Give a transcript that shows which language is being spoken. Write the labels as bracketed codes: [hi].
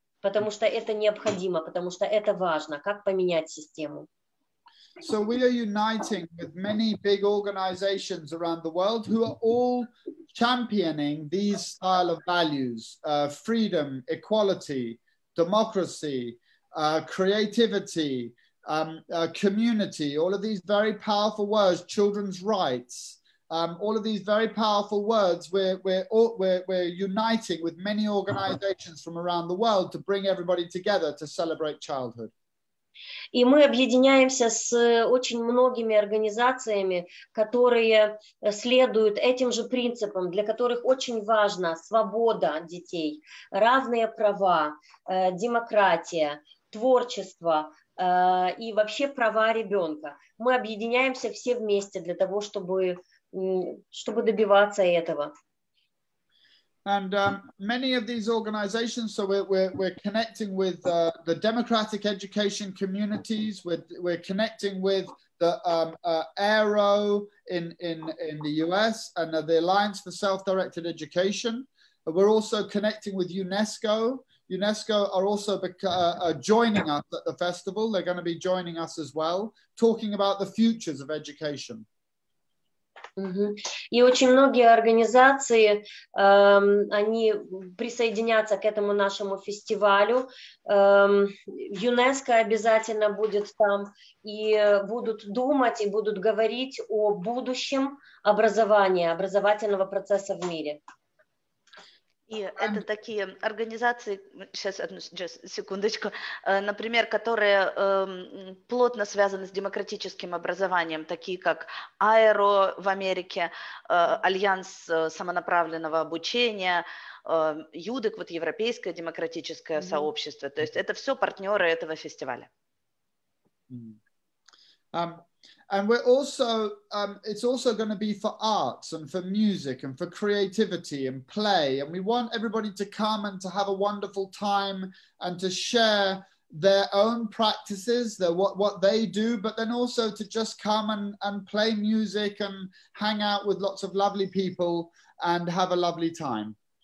[ru] Потому что это необходимо, потому что это важно, как поменять систему. [en] So we are uniting with many big organizations around the world who are all championing these style of values, freedom, equality, democracy, creativity, community, all of these very powerful words, children's rights. All of these very powerful words, we're uniting with many organizations from around the world to bring everybody together to celebrate childhood. И мы объединяемся с очень многими организациями, которые следуют этим же принципам, для которых очень важна свобода детей, равные права, демократия, творчество и вообще права ребенка. Мы объединяемся все вместе для того, чтобы добиваться этого. And many of these organizations, so we're connecting with the democratic education communities. We're connecting with the AERO in the US and the Alliance for Self-Directed Education. We're also connecting with UNESCO. UNESCO are also joining us at the festival. They're going to be joining us as well, talking about the futures of education. [ru] И очень многие организации, они присоединятся к этому нашему фестивалю. ЮНЕСКО обязательно будет там и будут думать, и будут говорить о будущем образования, образовательного процесса в мире. И это такие организации, сейчас одну секундочку, например, которые плотно связаны с демократическим образованием, такие как АЭРО в Америке, Альянс самонаправленного обучения, ЮДЕК, вот Европейское демократическое сообщество. То есть это все партнеры этого фестиваля. [en] And we're also, it's also going to be for arts and for music and for creativity and play. And we want everybody to come and to have a wonderful time and to share their own practices, what they do, but then also to just come and play music and hang out with lots of lovely people and have a lovely time.